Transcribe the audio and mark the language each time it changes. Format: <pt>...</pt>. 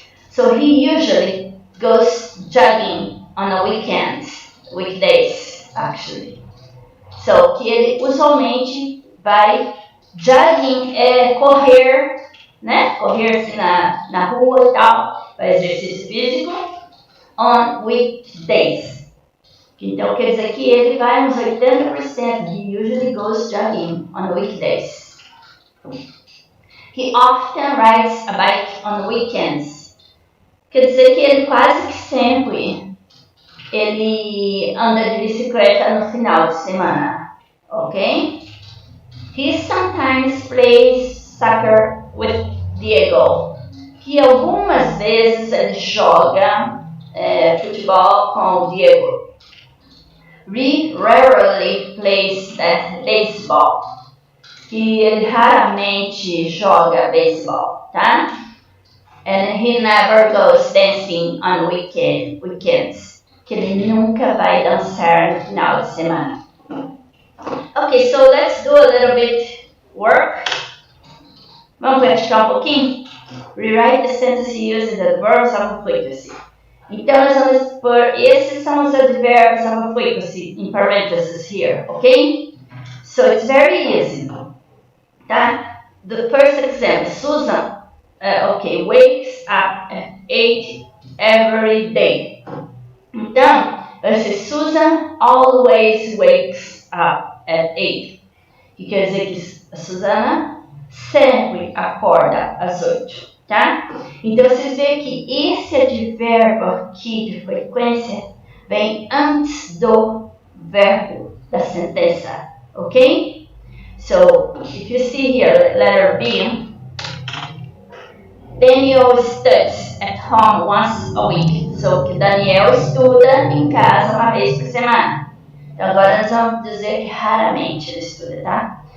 <en>So, he usually goes jogging on a weekdays, actually.</en> <pt>So, que ele usualmente vai, jogging é correr né? Correr assim na rua e tal, para exercício físico,</pt> <en>on weekdays.</en> <pt>Então quer dizer que ele vai uns 80%.</pt> <en>He usually goes jogging on weekdays. He often rides a bike on weekends.</en> <pt>Quer dizer que ele quase que sempre ele anda de bicicleta no final de semana, ok?</pt> <en>He sometimes plays soccer with Diego.</en> <pt>Que algumas vezes ele joga futebol com o Diego.</pt> <en>He rarely plays baseball.</en> <pt>Que ele raramente joga beisebol, tá?</pt> <en>And he never goes dancing on weekends.</en> <pt>Que ele nunca vai dançar no final de semana.</pt> <en>Okay, so let's do a little bit work.</en> <pt>Vamos praticar um pouquinho?</pt> <en>Rewrite the sentence using the verbs of frequency.</en> <pt>Então, nós vamos pôr, esses são os</pt> <en>adverbs of frequency in parentheses here, okay? So it's very easy. Tá? The first example, Susan, wakes up at 8 every day.</en> <pt>Então, vai ser</pt> <en>Susan always wakes up at 8.</en> <pt>Que quer dizer que a Susana sempre acorda às 8, tá? Então, vocês veem que esse advérbio aqui de frequência vem antes do verbo da sentença, ok?</pt> <en>So, if you see here, letter B, Daniel studies at home once a week.</en> <pt>So, que Daniel estuda em casa uma vez por semana. Então, agora nós vamos dizer que raramente ele estuda, tá?</pt>